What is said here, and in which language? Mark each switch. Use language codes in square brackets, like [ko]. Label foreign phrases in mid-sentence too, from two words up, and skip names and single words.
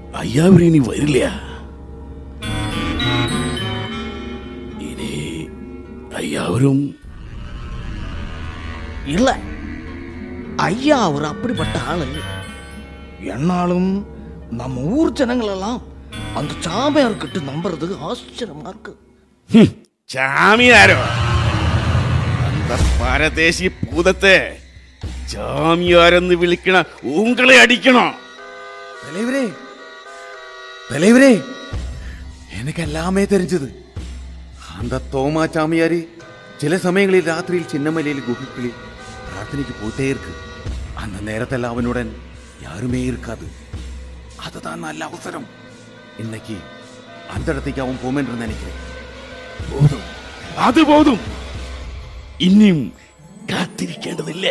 [ml] അയ്യാവരിനി വരില്ല. ഇനി അയ്യാവരും [ta] இல்ல. ஐயா அவர் அப்படிப்பட்ட ஆள் இல்லை. என்னாலும் நம்ம ஊர் ஜனங்கள் எல்லாம் அந்த சாமியார்கிட்ட நம்புறதுக்கு ஆச்சரியமா இருக்கு. [ml] ചാമിയാരോ? അന്ത പരദേശി ഭൂതത്തെ ചാമിയാരെന്ന് വിളിക്കണ ഉങ്ങളെ അടിക്കണോ? [ta] தலைவரே தலைவரே, எனக்கு எல்லாமே தெரிஞ்சது. அந்த தோமா சாமியாரு சில சமயங்களில் ராத்திரியில் சின்னமலையில் குகைகளில் பிரார்த்தனைக்கு போயிட்டே இருக்கு. அந்த நேரத்தில் அவனுடன் யாருமே இருக்காது. அதுதான் நல்ல அவசரம். இன்னைக்கு அந்த இடத்துக்கு அவன் போம் என்று நினைக்கிறேன். போதுം, [ml] അത് പോതും. ഇനിയും കാത്തിരിക്കേണ്ടതില്ലേ?